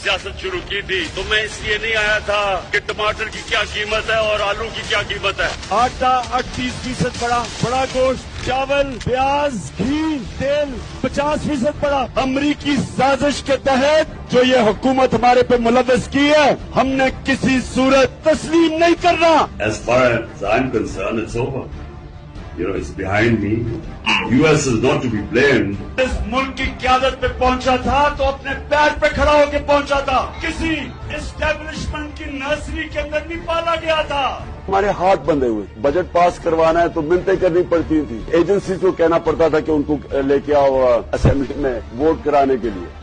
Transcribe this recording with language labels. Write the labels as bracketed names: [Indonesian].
[Urdu] سیاست شروع کی تھی تو میں اس لیے نہیں آیا تھا کہ ٹماٹر کی کیا قیمت ہے اور آلو کی کیا قیمت ہے. آٹا 38% بڑا، بڑا گوشت، چاول، پیاز، گھی، تیل 50% بڑا. امریکی سازش کے تحت جو یہ حکومت ہمارے پہ ملوث کی ہے ہم نے کسی صورت تسلیم نہیں کرنا. [English] As far as I'm concerned, it's over. You know, it's behind me. US is not to be blamed. [Urdu] اس ملک کی قیادت پہ پہنچا تھا تو اپنے پیر پہ کھڑا ہو کے پہنچا تھا، کسی اسٹیبلشمنٹ کی نرسری کے اندر نہیں پالا گیا تھا. ہمارے ہاتھ بندھے ہوئے. بجٹ پاس کروانا ہے تو منتیں کرنی پڑتی تھی. ایجنسی کو کہنا پڑتا تھا کہ ان کو لے کے آؤ اسمبلی میں ووٹ کرانے کے لیے.